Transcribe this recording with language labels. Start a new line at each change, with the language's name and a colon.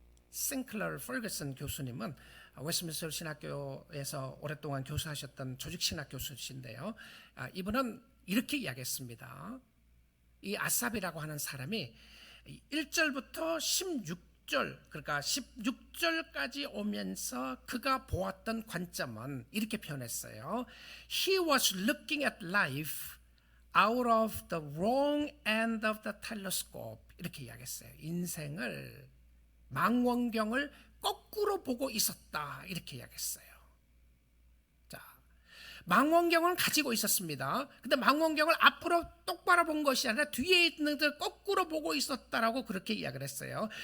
Korean: 싱클러 퍼거슨 교수님은 웨스트민스터 신학교에서 오랫동안 교수하셨던 조직신학 교수신데요. 이분은 이렇게 이야기했습니다. 이 아삽이라고 하는 사람이 1절부터 16절, 그러니까 16절까지 오면서 그가 보았던 관점은 이렇게 표현했어요.
English: He was looking at life out of the wrong end of the telescope.
Korean: 이렇게 이야기했어요. 인생을, 망원경을 거꾸로 보고 있었다. 이렇게 이야기했어요. 망원경을 가지고 있었습니다. 근데 망원경을 앞으로 똑바로 본 것이 아니라 뒤에 있는 걸 거꾸로 보고 있었다라고 그렇게 이야기를 했어요.